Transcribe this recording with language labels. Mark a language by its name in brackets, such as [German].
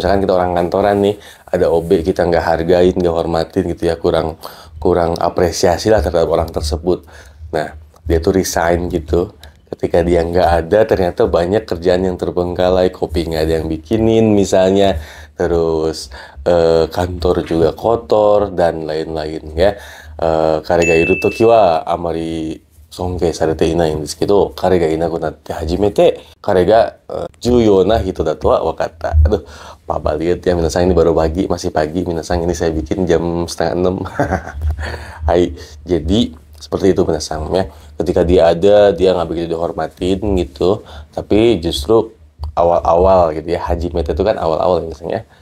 [Indonesian] Misalkan kita orang kantoran nih, ada OB kita nggak hargain, nggak hormatin gitu ya, kurang apresiasi lah terhadap orang tersebut. Nah, dia tuh resign gitu. Ketika dia nggak ada, ternyata banyak kerjaan yang terbengkalai, kopi nggak ada yang bikinin misalnya, terus kantor juga kotor dan lain-lain ya. [Japanese] Kare ga iru toki wa amari sonke sarete inaiんですけど、彼がいなくなって初めて彼が重要な人だとは分かった. [Indonesian] Aduh, Papa lihat ya, minasan ini baru pagi, masih pagi. Minasan ini saya bikin jam 5:30. Hai, jadi seperti itu minasan ya. Ketika dia ada, dia nggak begitu dihormatin gitu. Tapi justru awal-awal gitu ya, hajimete itu kan awal-awal misalnya.